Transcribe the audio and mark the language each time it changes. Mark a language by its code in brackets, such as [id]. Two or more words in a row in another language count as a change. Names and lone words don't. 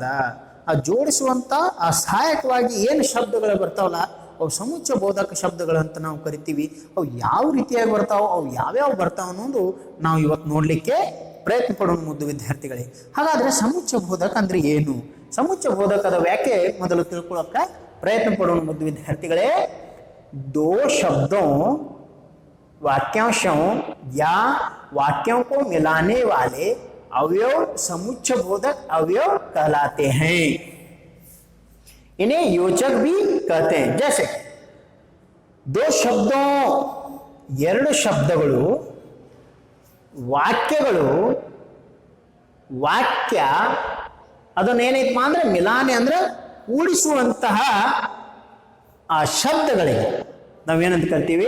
[kn] ಆ ಜೋಡಿಸುವಂಥ ಆ ಸಹಾಯಕವಾಗಿ ಏನು ಶಬ್ದಗಳು ಬರ್ತಾವಲ್ಲ ಅವು ಸಮುಚ್ಚಯ ಬೋಧಕ ಶಬ್ದಗಳಂತ ನಾವು ಕರಿತೀವಿ. ಅವು ಯಾವ ರೀತಿಯಾಗಿ ಬರ್ತಾವ, ಅವು ಯಾವ್ಯಾವ ಬರ್ತಾವ ಅನ್ನೋದು ನಾವು ಇವತ್ತು ನೋಡಲಿಕ್ಕೆ ಪ್ರಯತ್ನ ಪಡೋಣ ಮುದ್ದು ವಿದ್ಯಾರ್ಥಿಗಳೇ. ಹಾಗಾದ್ರೆ ಸಮುಚ್ಚಯ ಬೋಧಕ ಅಂದ್ರೆ ಏನು? ಸಮುಚ್ಚಯ ಬೋಧಕದ ವ್ಯಾಖ್ಯೆ ಮೊದಲು ತಿಳ್ಕೊಳ್ಳೋಕೆ ಪ್ರಯತ್ನ ಪಡೋಣ ಮುದ್ದು विद्यार्थिகளே। [hi] दो शब्दों, वाक्यांशों या वाक्यों को मिलाने वाले अवयव समुच्चय बोधक अवयव कहलाते हैं। इन्हें योजक भी कहते हैं। जैसे दो शब्दों, [kn] ಎರಡು ಶಬ್ದಗಳು, ವಾಕ್ಯಗಳು, ವಾಕ್ಯ ಅದನ್ನೇನೈತಪ್ಪ ಅಂದ್ರೆ ಮಿಲಾನೆ ಅಂದ್ರೆ ಕೂಡಿಸುವಂತಹ ಆ ಶಬ್ದಗಳಿಗೆ ನಾವೇನಂತ ಕರಿತೀವಿ?